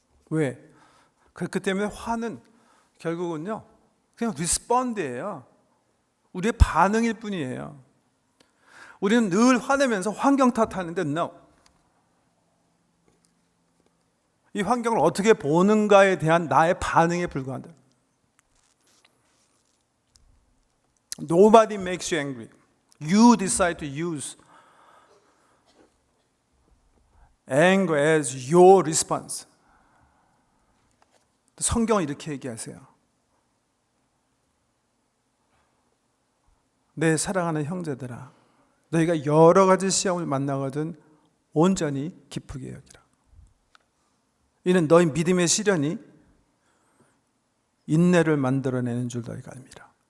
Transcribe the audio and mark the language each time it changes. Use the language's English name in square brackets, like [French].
[Korean] 왜? 그렇기 때문에 화는 결국은요, 그냥 리스폰드예요. 우리의 반응일 뿐이에요. 우리는 늘 화내면서 환경 탓하는데, no. 이 환경을 어떻게 보는가에 대한 나의 반응에 불과하다. [English] Nobody makes you angry. You decide to use anger as your response. [Korean] 성경은 이렇게 얘기하세요. 내 사랑하는 형제들아, 너희가 여러 가지 시험을 만나거든 온전히 기쁘게 여기라. 이는 너희 믿음의 시련이 인내를 만들어내는 줄 너희가 알미라.